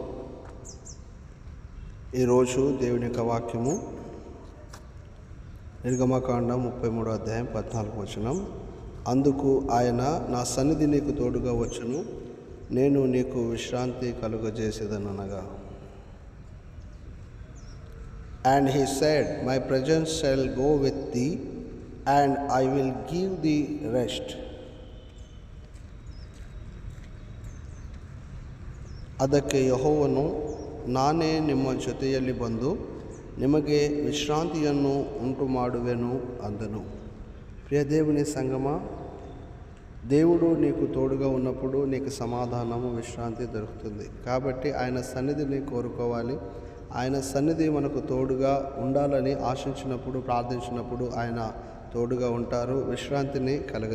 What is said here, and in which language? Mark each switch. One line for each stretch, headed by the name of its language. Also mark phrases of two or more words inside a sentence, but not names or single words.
Telugu: ఈరోజు దేవుని యొక్క వాక్యము నిర్గమకాండం 33వ అధ్యాయం 14వ వచనం. అందుకు ఆయన, నా సన్నిధి నీకు తోడుగా వచ్చును, నేను నీకు విశ్రాంతి కలుగజేసేదనగా.
English: And he said, my presence shall go with thee, and I will give thee rest.
Kannada: ಅದಕ್ಕೆ ಯೆಹೋವನು, ನಾನೇ ನಿಮ್ಮ ಜೊತೆಯಲ್ಲಿ ಬಂದು ನಿಮಗೆ ವಿಶ್ರಾಂತಿಯನ್ನು ಉಂಟು ಮಾಡುವೆನು ಅಂದನು.
Telugu: ప్రియ దేవుని సంగమా, దేవుడు నీకు తోడుగా ఉన్నప్పుడు నీకు సమాధానము, విశ్రాంతి దొరుకుతుంది. కాబట్టి ఆయన సన్నిధిని కోరుకోవాలి. ఆయన సన్నిధి మనకు తోడుగా ఉండాలని ఆశించినప్పుడు, ప్రార్థించినప్పుడు ఆయన తోడుగా ఉంటారు, విశ్రాంతిని కలుగజేస్తారు.